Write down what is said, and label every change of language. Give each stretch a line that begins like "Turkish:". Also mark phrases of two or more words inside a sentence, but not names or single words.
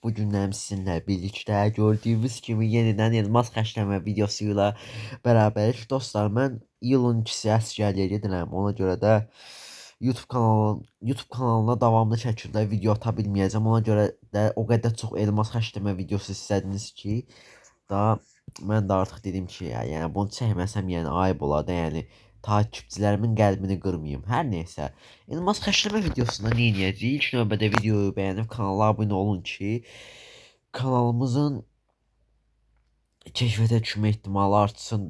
Turkish: Bugün sizinle birlikte gördüğünüz gibi yeniden
Azerbaijani: elmas xəşləmə
Turkish: videosuyla beraberik.
Azerbaijani: Dostlar, ben yılın ikisi əsgərliyə gedirəm. Ona göre de YouTube kanalına davamlı şəkildə video ata bilməyəcəm. Ona göre de o kadar çok elmas xəşləmə videosu istədiniz ki, da mən də artıq dedim ki, yəni bunu çəkməsəm yəni ayıb olar da, yəni takipçilerimin qəlbini qırmayım. Hər neysə, elmas xəşləmə videosunda nə edəcəyik? İlk növbədə videoyu bəyənib kanala abunə olun ki, kanalımızın keşfete düşmə ehtimalı artsın.